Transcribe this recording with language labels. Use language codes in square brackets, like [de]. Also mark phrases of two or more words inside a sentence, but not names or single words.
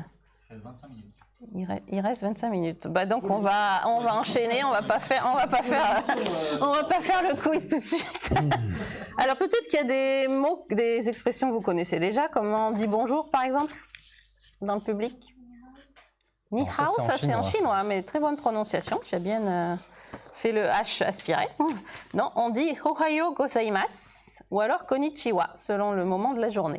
[fr] 25 minutes. Il reste 25 minutes. Donc on va enchaîner, on va pas faire le quiz tout de suite. Alors peut-être qu'il y a des mots, des expressions que vous connaissez déjà, comment on dit bonjour par exemple dans le public. [zh] 你好, [fr] ça c'est en chinois, mais très bonne prononciation. Tu as bien fait le H aspiré. Non, on dit [ja] おはようございます [fr] ou alors konnichiwa selon le moment de la journée.